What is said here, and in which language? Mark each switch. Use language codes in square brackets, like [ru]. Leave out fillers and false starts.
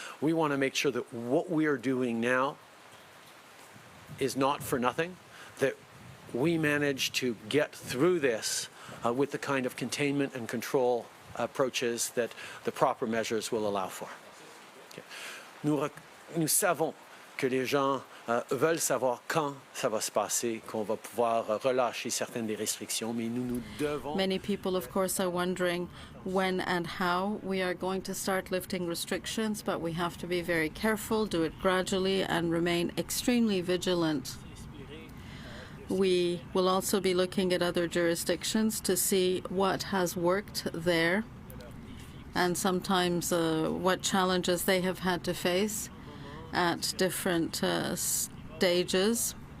[en] We want to make sure that what we are doing now is not for nothing, that we manage to get through this with the kind of containment and control approaches that the proper measures will allow for. Okay. [fr] Nous savons que les gens veulent savoir quand ça va se passer, qu'on va pouvoir relâcher certaines des restrictions, mais nous devons... [en] Many people, of course, are wondering when and how we are going to start lifting restrictions, but we have to be very careful, do it gradually, and remain extremely vigilant. We will also be looking at other jurisdictions to see what has worked there and sometimes what challenges they have had to face at different stages.